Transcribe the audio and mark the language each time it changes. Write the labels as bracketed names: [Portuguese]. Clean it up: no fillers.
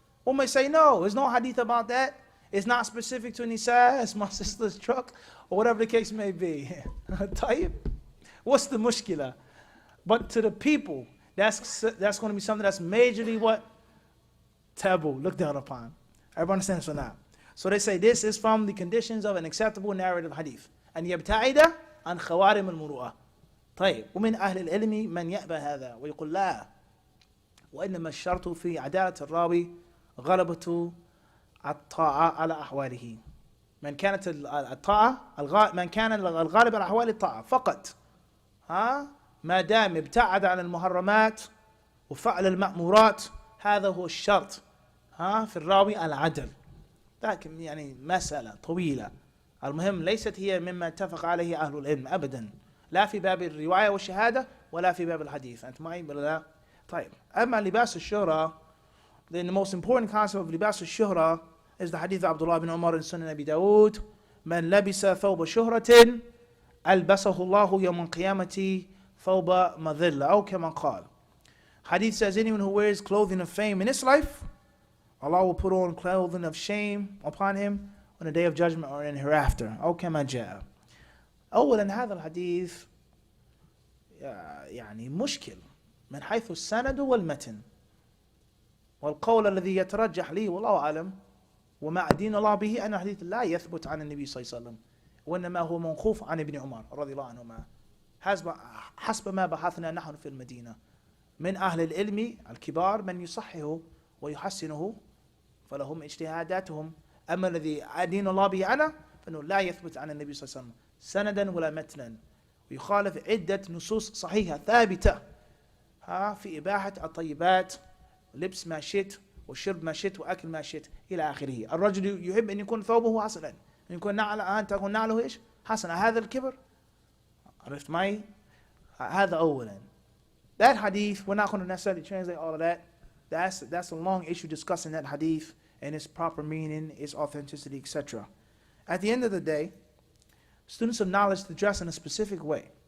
[English] One may say, no, there's no hadith about that. It's not specific to Nisa, it's my sister's truck, or whatever the case may be. Tayyib? What's the mushkila? But to the people, that's going to be something that's majorly what? Taboo, looked down upon. Everyone understands for now. So they say this is from the conditions of an acceptable narrative hadith. [Arabic] أن يبتعد عن خوارم المروءة. طيب ومن أهل العلم من يأبى هذا ويقول لا وإنما الشرط في عدالة الراوي غلبة الطاعة على أحواله. من كانت الطاعة من كان الغالب على أحوال الطاعة فقط. ما دام ابتعد عن المحرمات وفعل المأمورات هذا هو الشرط في الراوي العدل. لكن يعني مسألة طويلة. المهم ليست هي مما اتفق عليه أهل العلم أبدا. لا في باب الرواية والشهادة ولا في باب الحديث. أنت معي ولا لا؟ طيب. أما لباس الشهرة, [English] then the most important concept of لباس الشهرة is the hadith of Abdullah bin Umar in Sunan Abi Dawud. [Arabic] من لبس ثوب شهرة ألبسه الله يوم القيامة ثوب مذلة أو كما قال. [English] Hadith says anyone who wears clothing of fame in this life, Allah will put on clothing of shame upon him on the day of judgment or in hereafter. [Arabic] أو كما جاء. أولا هذا الحديث يعني مشكل من حيث السند والمتن, والقول الذي يترجح لي والله أعلم وما أدين الله به أن الحديث لا يثبت عن النبي صلى الله عليه وسلم, وإنما هو موقوف عن ابن عمر رضي الله عنهما حسب ما بحثنا نحن في المدينة من أهل العلم الكبار من يصححه ويحسنه فلهم اجتهاداتهم. أما الذي أدين الله به أنا فإنه لا يثبت عن النبي صلى الله عليه وسلم سندا ولا متنا, ويخالف عدة نصوص صحيحة ثابتة في إباحة الطيبات, لبس ما شئت وشرب ما شئت وأكل ما شئت إلى آخره. الرجل يحب أن يكون ثوبه حسنا, أن يكون أن تكون نعله إيش حسنا. هذا الكبر. عرفت معي؟ هذا أولا. [English] That hadith, we're not going to necessarily translate all of that. That's a long issue discussing that hadith and its proper meaning, its authenticity, etc. At the end of the day, students of knowledge to dress in a specific way.